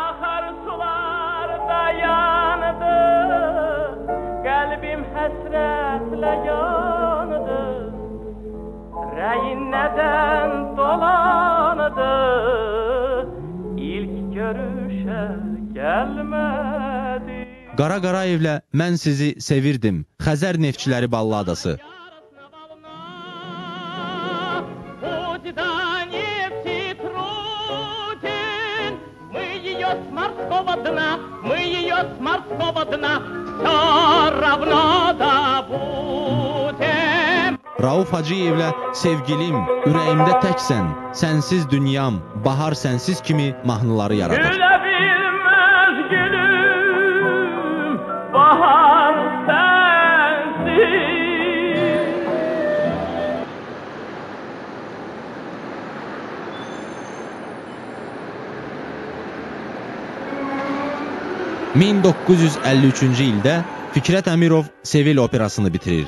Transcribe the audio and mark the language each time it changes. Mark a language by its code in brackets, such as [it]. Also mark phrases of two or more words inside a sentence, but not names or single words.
[az] Bahar sularda yandı, qəlbim həsrətlə yandı, rəyin nədən dolandı, ilk görüşə gəlmədi. Qara Qarayevlə Mən sizi sevirdim, Xəzər Neftçiləri balladası. [ru] Мы ее с морского дна все равно добудем. [az] Rauf Hacıyevlə Sevgilim, Ürəyimdə təksən, Sənsiz dünyam, Bahar sənsiz kimi mahnıları yaradır. Gülə bilməz gülüm, bahar sənsiz. 1953-cü ildə Fikrət Əmirov Sevil operasını bitirir.